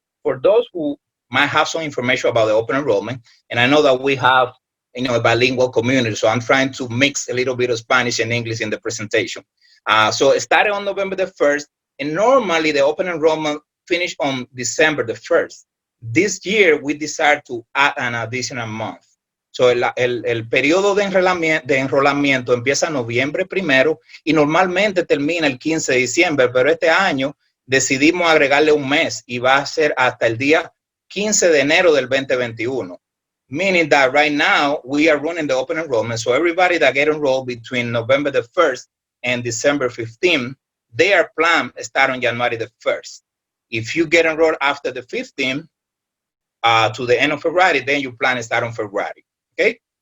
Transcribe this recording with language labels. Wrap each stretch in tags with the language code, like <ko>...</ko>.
<en>For those who might have some information about the open enrollment, and I know that we have a bilingual community, so I'm trying to mix a little bit of Spanish and English in the presentation. So it started on November the 1st, and normally the open enrollment finished on December the 1st. This year, we decided to add an additional month.</en> <es>So el periodo de enrolamiento empieza noviembre 1 y normalmente termina el 15 de diciembre, pero este año decidimos agregarle un mes y va a ser hasta el día 15 de enero del 2021.</es> <en>Meaning that right now we are running the open enrollment. So everybody that get enrolled between November the 1st and December 15th, their plan start on January the 1st. If you get enrolled after the 15th to the end of February, then your plan start on February. Okay.</en>